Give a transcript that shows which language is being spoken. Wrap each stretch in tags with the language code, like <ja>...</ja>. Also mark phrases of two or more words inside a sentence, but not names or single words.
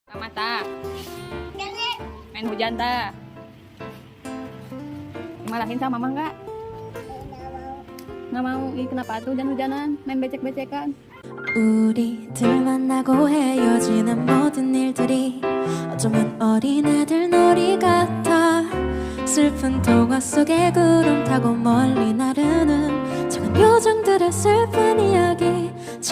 <id>Sama ta? Main hujan ta? Dimarahin sama mama enggak? Nggak mau. Ih, kenapa tuh hujan-hujanan? Main becek-becekan.</id> <ko>우리들 만나고 헤어지는 모든 일들이 어쩌면 어린애들 놀이 같아. 슬픈 동화 속에 구름 타고 멀리 나르는 작은 요정들의 슬픈 이야기처럼.</ko>